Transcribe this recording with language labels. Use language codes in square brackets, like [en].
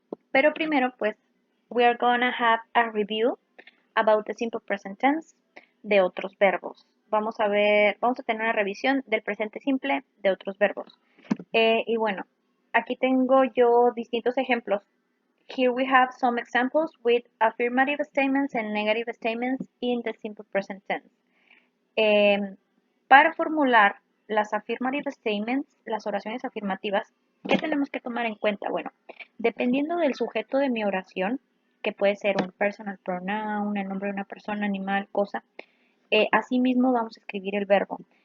[es] Pero primero, pues, [en] we are gonna have a review about the simple present tense [es] de otros verbos. Vamos a tener una revisión del presente simple de otros verbos. Y bueno, aquí tengo yo distintos ejemplos. [en] Here we have some examples with affirmative statements and negative statements in the simple present tense. [es] Para formular las affirmative statements, las oraciones afirmativas, ¿qué tenemos que tomar en cuenta? Bueno, dependiendo del sujeto de mi oración, que puede ser un personal pronoun, el nombre de una persona, animal, cosa, asimismo vamos a escribir el verbo.